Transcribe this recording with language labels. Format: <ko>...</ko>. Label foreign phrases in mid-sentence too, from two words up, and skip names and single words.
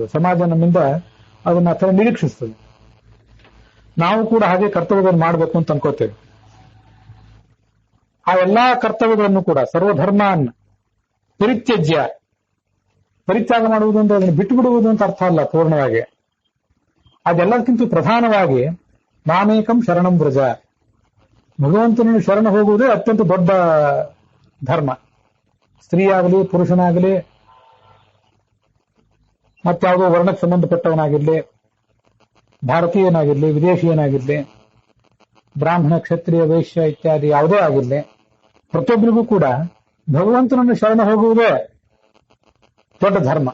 <kn>ಸಮಾಜ ನಮ್ಮಿಂದ ಅದನ್ನ ಅಥವಾ ನಿರೀಕ್ಷಿಸ್ತದೆ. ನಾವು ಕೂಡ ಹಾಗೆ ಕರ್ತವ್ಯಗಳನ್ನು ಮಾಡಬೇಕು ಅಂತ ಅನ್ಕೋತೇವೆ. ಆ ಎಲ್ಲಾ ಕರ್ತವ್ಯಗಳನ್ನು ಕೂಡ</kn> <sa>ಸರ್ವಧರ್ಮಾನ್ ಪರಿತ್ಯಜ್ಯ,</sa> <kn>ಪರಿತ್ಯಾಗ ಮಾಡುವುದು ಅಂದ್ರೆ ಅದನ್ನು ಬಿಟ್ಟು ಬಿಡುವುದು ಅಂತ ಅರ್ಥ ಅಲ್ಲ ಪೂರ್ಣವಾಗಿ. ಅದೆಲ್ಲದಕ್ಕಿಂತ ಪ್ರಧಾನವಾಗಿ</kn> <sa>ಮಾಮೇಕಂ ಶರಣಂ ವ್ರಜ,</sa> <kn>ಭಗವಂತನನ್ನು ಶರಣ ಹೋಗುವುದೇ ಅತ್ಯಂತ ದೊಡ್ಡ ಧರ್ಮ. ಸ್ತ್ರೀಯಾಗಲಿ, ಪುರುಷನಾಗಲಿ, ಮತ್ತಾವುದೋ ವರ್ಣಕ್ಕೆ ಸಂಬಂಧಪಟ್ಟವನಾಗಿರ್ಲಿ, ಭಾರತೀಯನಾಗಿರ್ಲಿ, ವಿದೇಶಿಯನಾಗಿರ್ಲಿ, ಬ್ರಾಹ್ಮಣ, ಕ್ಷತ್ರಿಯ, ವೈಶ್ಯ ಇತ್ಯಾದಿ ಯಾವುದೇ ಆಗಿರ್ಲಿ, ಪ್ರತಿಯೊಬ್ಬರಿಗೂ ಕೂಡ ಭಗವಂತನನ್ನು ಶರಣ ಹೋಗುವುದೇ ದೊಡ್ಡ ಧರ್ಮ.</kn>